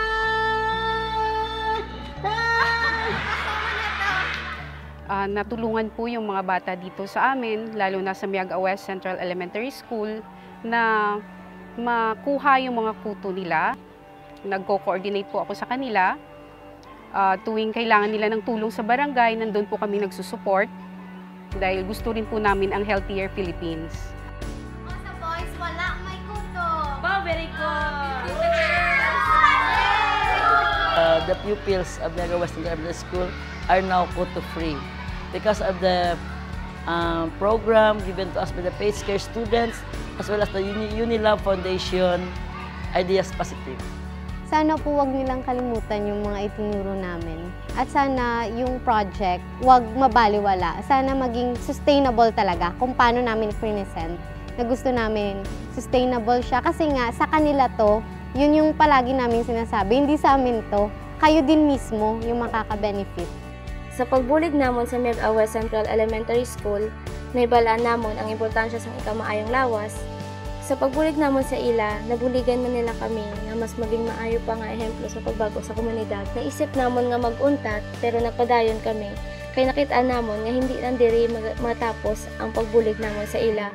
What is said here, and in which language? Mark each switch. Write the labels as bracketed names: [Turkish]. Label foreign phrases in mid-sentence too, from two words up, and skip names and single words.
[Filipino] Natulungan po yung mga bata dito sa amin, lalo na sa Miagao West Central Elementary School, na makuha yung mga kuto nila. Nagko-coordinate po ako sa kanila. Tuwing kailangan nila ng tulong sa barangay, nandun po kami nagsusupport dahil gusto rin po namin ang [English] healthier Philippines. [Filipino] Sa boys, wala may kuto. [English] Wow, very good! The pupils of Miagao West Elementary School are now kuto-free because of the program given to us by the PH Care students as well as the Unilab Foundation Ideas Positive. [Filipino] Sana po wag nilang kalimutan yung mga itinuro namin. At sana yung project, wag mabaliwala. Sana maging sustainable talaga kung paano namin i-present. Na gusto namin sustainable siya. Kasi nga, sa kanila to, yun yung palagi namin sinasabi. Hindi sa amin to. Kayo din mismo yung makaka-benefit. [Hiligaynon] Sa pagbulig namon sa Miagao West Central Elementary School, naibalaan namon ang importansya sa ikamaayong lawas. Sa pagbulig namon sa ila, nabuligan man nila kami na mas maging maayo pa nga ehemplo sa pagbago sa komunidad. Naisip namon nga mag-untat pero nagpadayon kami. Kaya nakita namon nga hindi nandiri matapos ang pagbulig namon sa ila.